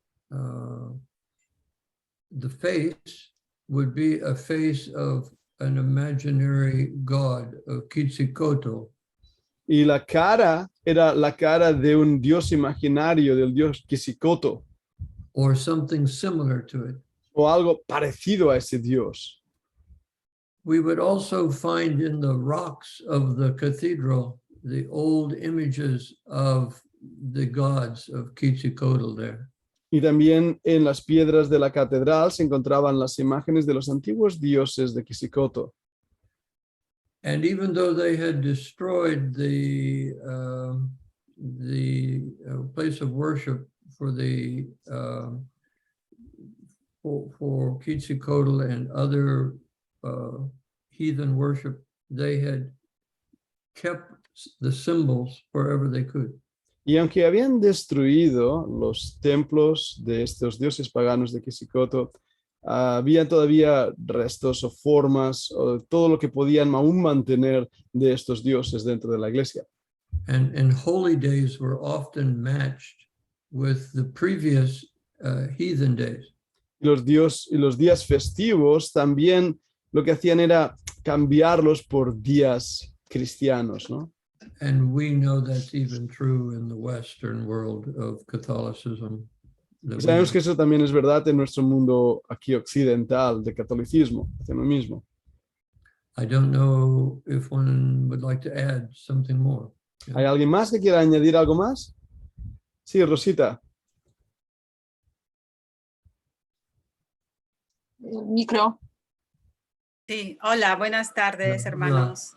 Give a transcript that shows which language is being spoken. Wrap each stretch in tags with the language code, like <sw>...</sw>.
<en>The face would be a face of an imaginary god, of Quetzalcoatl.</en> <es>Y la cara era la cara de un dios imaginario, del dios Quetzalcoatl.</es> <en>Or something similar to it.</en> <es>O algo parecido a ese dios.</es> <en>We would also find in the rocks of the cathedral the old images of the gods of Quetzalcoatl there.</en> <es>Y también en las piedras de la catedral se encontraban las imágenes de los antiguos dioses de Quetzalcoatl.</es> <en>And even though they had destroyed the place of worship for the for Quetzalcoatl and other heathen worship, they had kept the symbols wherever they could.</en> <es>Y aunque habían destruido los templos de estos dioses paganos de Quetzalcoatl, había todavía restos o formas o todo lo que podían aún mantener de estos dioses dentro de la iglesia.</es> <en>And holy days were often matched with the previous heathen days.</en> <es>Los días festivos también lo que hacían era cambiarlos por días cristianos, ¿no?</es> <en>And we know that's even true in the Western world of Catholicism.</en> <es>Y sabemos que eso también es verdad en nuestro mundo aquí occidental de catolicismo, hacen lo mismo.</es> <en>I don't know if one would like to add something more.</en> <es>¿Hay alguien más que quiera añadir algo más? Sí, Rosita. Micro. Sí, hola, buenas tardes, hermanos.</es>